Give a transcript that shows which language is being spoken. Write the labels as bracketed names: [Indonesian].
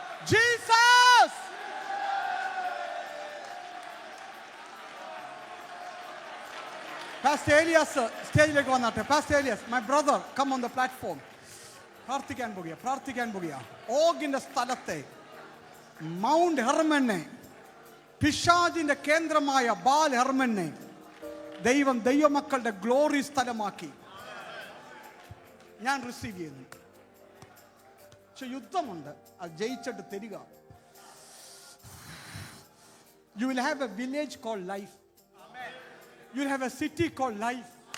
[English] Jesus. [Malayalam] Pastor Elias, സ്റ്റേജിലേക്ക് വന്നാട്ടെ. [English] Pastor Elias, my brother, come on the platform. [Malayalam] പ്രാർത്ഥിക്കാൻ പോകുക. ഓഗിന്റെ സ്ഥലത്തെ മൗണ്ട് ഹെർമനെ, പിശാചിന്റെ കേന്ദ്രമായ ബാൽ ഹെർമനെ ദൈവമക്കളുടെ ഗ്ലോറി സ്ഥലമാക്കി ഞാൻ റിസീവ് ചെയ്യുന്നു. പക്ഷെ യുദ്ധമുണ്ട്, അത് ജയിച്ചിട്ട് തരിക. [English] You will have a village called life. You will have a city called life.